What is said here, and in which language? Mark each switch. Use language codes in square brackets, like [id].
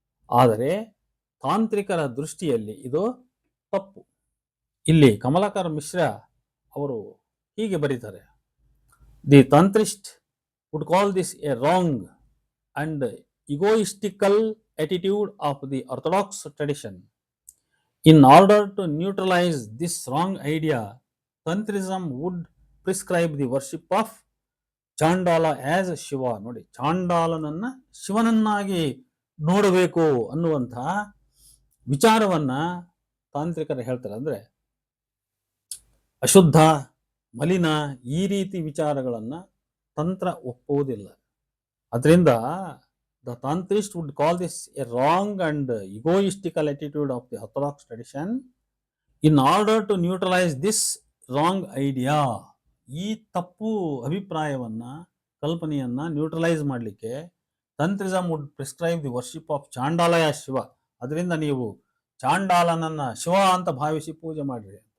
[kn] ಆದರೆ ತಾಂತ್ರಿಕರ ದೃಷ್ಟಿಯಲ್ಲಿ ಇದು ತಪ್ಪು. ಇಲ್ಲಿ ಕಮಲಾಕರ್ ಮಿಶ್ರಾ ಅವರು ಹೀಗೆ ಬರೀತಾರೆ: [en] The tantrist would call this a wrong and egoistical attitude of the orthodox tradition. In order to neutralize this wrong idea, Tantrism would prescribe the worship of Chandala as Shiva. [kn] ನೋಡಿ, ಚಾಂಡಾಲನನ್ನ ಶಿವನನ್ನಾಗಿ ನೋಡಬೇಕು ಅನ್ನುವಂತಹ ವಿಚಾರವನ್ನ ತಾಂತ್ರಿಕರು ಹೇಳ್ತಾರೆ. ಅಂದ್ರೆ ಅಶುದ್ಧ, ಮಲಿನ ಈ ರೀತಿ ವಿಚಾರಗಳನ್ನ ತಂತ್ರ ಒಪ್ಪುವುದಿಲ್ಲ. ಅದರಿಂದ [en] The tantrist would call this a wrong and egoistical attitude of the orthodox tradition. In order to neutralize this wrong idea, [kn] ಈ ತಪ್ಪು ಅಭಿಪ್ರಾಯವನ್ನ, ಕಲ್ಪನೆಯನ್ನ ನ್ಯೂಟ್ರಲೈಸ್ ಮಾಡಲಿಕ್ಕೆ [en] Tantrism would prescribe the worship of ಚಾಂಡಾಲಯ ಶಿವ. [kn] ಅದರಿಂದ ನೀವು ಚಾಂಡಾಲನನ್ನ ಶಿವ ಅಂತ ಭಾವಿಸಿ ಪೂಜೆ ಮಾಡ್ರಿ.